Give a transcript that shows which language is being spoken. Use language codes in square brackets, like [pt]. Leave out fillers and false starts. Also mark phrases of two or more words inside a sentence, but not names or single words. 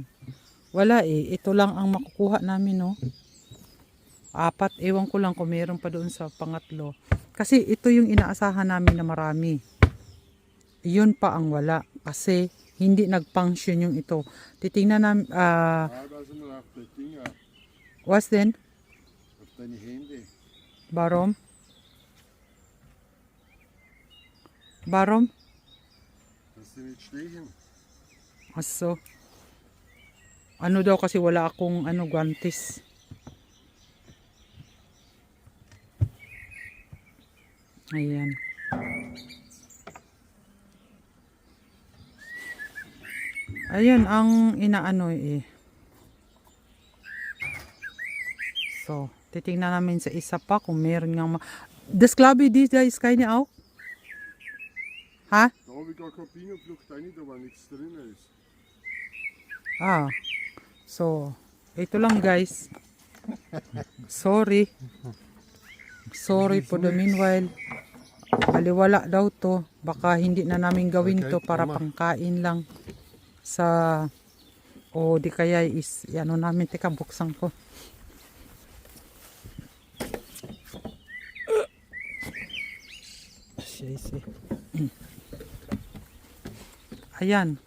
[tl] Wala ito lang ang makukuha namin, no. 4, ewan ko lang kung meron pa doon sa pangatlo. Kasi ito yung inaasahan namin na marami. Yun pa ang wala. Kasi hindi nag-function yung ito. Titingnan namin, [de] Teilweise nur auf die Dinger, was denn? auf deine Hände. Warum? Warum? Dass sie nicht stechen. Aso. [tl] Ano daw kasi wala akong guantes. Ayan. Ayan ang inaano So, titingnan namin sa isa pa kung meron nga [de] Das glaube ich, da ist keine auch. Ha? Da habe ich gar keine Bienenflucht rein, da war nichts drin ist. [tl] So, ito lang guys. Sorry. [en] Sorry for the meanwhile. [tl] Baliwala daw to. Baka hindi na namin gawin to para pangkain lang. Di kaya namin. Teka, buksan ko. Ayan.